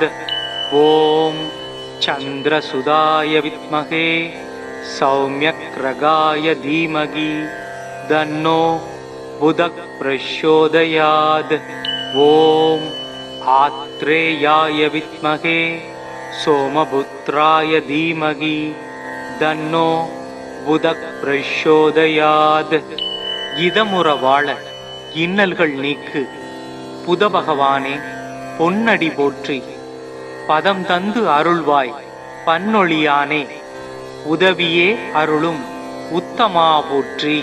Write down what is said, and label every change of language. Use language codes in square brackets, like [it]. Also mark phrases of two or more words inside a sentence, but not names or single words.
[sa] ॐ चन्द्रसुधाय विद्महे सौम्यग्रगाय धीमहि तन्नो बुधः प्रचोदयात् ॐ आत्रेयाय विद्महे सोमपुत्राय धीमहि तन्नो बुधः प्रचोदयात्. [ta] இதமுற வாழ இன்னல்கள் நீக்கு புதபகவானே பொன்னடி போற்றி பதம் தந்து அருள்வாய் பன்னொழியானே உதவியே அருளும் உத்தமா போற்றி.